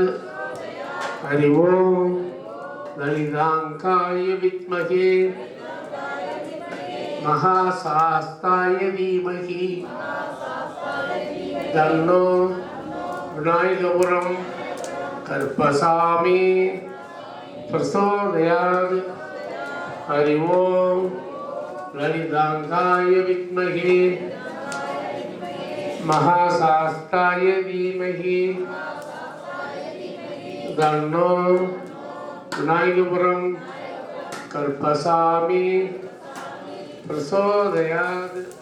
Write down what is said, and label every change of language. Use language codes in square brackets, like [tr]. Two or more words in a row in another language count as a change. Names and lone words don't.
[sa] हरि ओम ललितांगाय विद्महे महाशास्ताय धीमहि तन्नो विनायकपुरं கருப்பசாமி பிரசோதயாத். हरि ओम् ललिताङ्गाय विद्महे महाशास्ताय धीमहि तन्नो विनायकपुरं करुप्पसामी प्रचोदयात्.